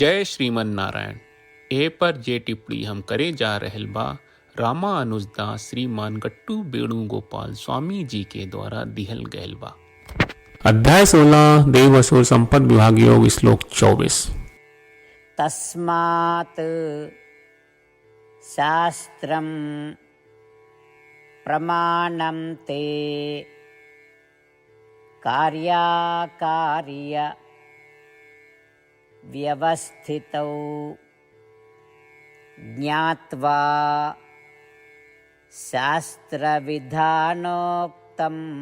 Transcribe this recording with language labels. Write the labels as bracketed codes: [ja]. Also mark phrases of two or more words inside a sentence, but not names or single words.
[bho] जय श्रीमन नारायण। ए पर जे टिप्पणी हम करे जा रहल बा रामानुजदास श्रीमान गट्टू वेणुगोपाल स्वामी जी के द्वारा दिहल गयल बा। अध्याय 16 देव असुर संपद विभाग योग श्लोक 24। [sa] तस्मात् शास्त्रं प्रमाणं ते कार्याकार्य व्यवस्थितौ ज्ञात्वा शास्त्रविधानोक्तं